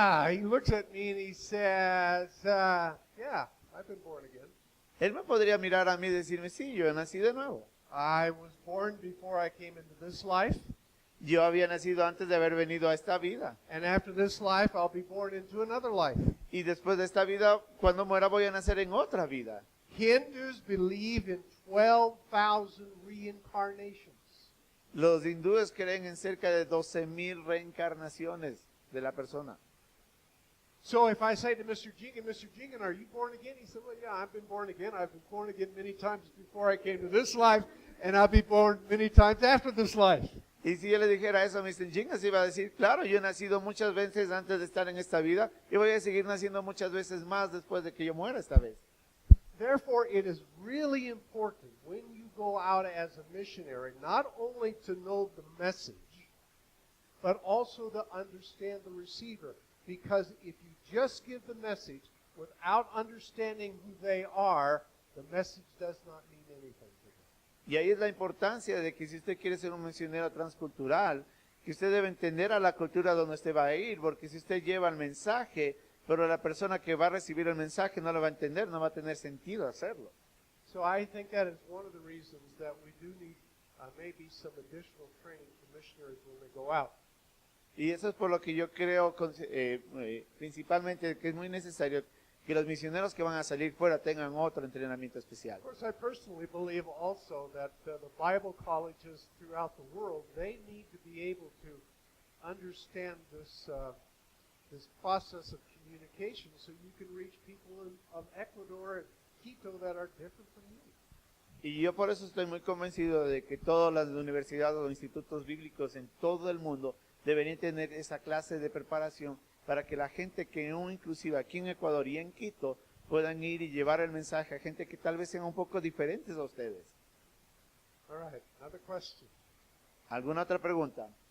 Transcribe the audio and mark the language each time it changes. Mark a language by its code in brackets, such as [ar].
[en] He looks at me and he says, yeah, I've been born again. [es] Él me podría mirar a mí y decirme, sí, yo he nacido de nuevo. [en] I was born before I came into this life, [es] Yo había nacido antes de haber venido a esta vida. [en] and after this life, I'll be born into another life. [es] Y después de esta vida, cuando muera, voy a nacer en otra vida. [en] Hindus believe in 12,000 reincarnations. [es] Los hindúes creen en cerca de 12,000 reencarnaciones de la persona. [en] So if I say to Mr. Jingan, are you born again? He said, well, yeah, I've been born again. I've been born again many times before I came to this life, and I'll be born many times after this life. [es] Y si yo le dijera eso a Mr. Jingan, se iba a decir, claro, yo he nacido muchas veces antes de estar en esta vida y voy a seguir naciendo muchas veces más después de que yo muera esta vez. [en] Therefore, it is really important when you go out as a missionary not only to know the message, but also to understand the receiver. Because if you just give the message without understanding who they are, the message does not mean anything to them. [es] Y ahí es la importancia de que si usted quiere ser un misionero transcultural, que usted debe entender a la cultura donde usted va a ir, porque si usted lleva el mensaje, pero la persona que va a recibir el mensaje no lo va a entender, no va a tener sentido hacerlo. [en] So I think that is one of the reasons that we do need maybe some additional training for missionaries when they go out. [es] Y eso es por lo que yo creo principalmente que es muy necesario que los misioneros que van a salir fuera tengan otro entrenamiento especial. [en] Of course, I personally believe also that the Bible colleges throughout the world, they need to be able to understand this process of communication so you can reach people of Ecuador and Quito that are different from you. [es] Y yo por eso estoy muy convencido de que todas las universidades o institutos bíblicos en todo el mundo deberían tener esa clase de preparación para que la gente que inclusive aquí en Ecuador y en Quito puedan ir y llevar el mensaje a gente que tal vez sean un poco diferentes a ustedes. [en] All right, another question. [es] ¿Alguna otra pregunta?